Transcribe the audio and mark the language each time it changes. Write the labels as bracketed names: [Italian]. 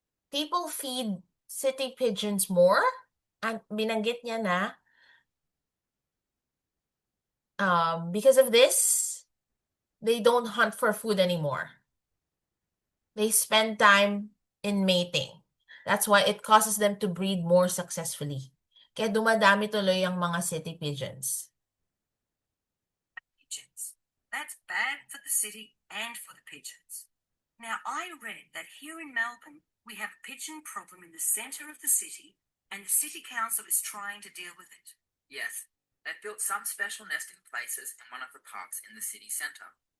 [English] People feed city pigeons more. [Filipino] At binanggit niya na [English] because of this, they don't hunt for food anymore. They spend time in mating. That's why it causes them to breed more successfully. [Filipino] Kaya dumadami tuloy ang mga city pigeons. [English] pigeons. That's bad for the city and for the pigeons. Now, I read that here in Melbourne, we have a pigeon problem in the centre of the city, and the City Council is trying to deal with it. Yes, they've built some special nesting places in one of the parks in the city centre.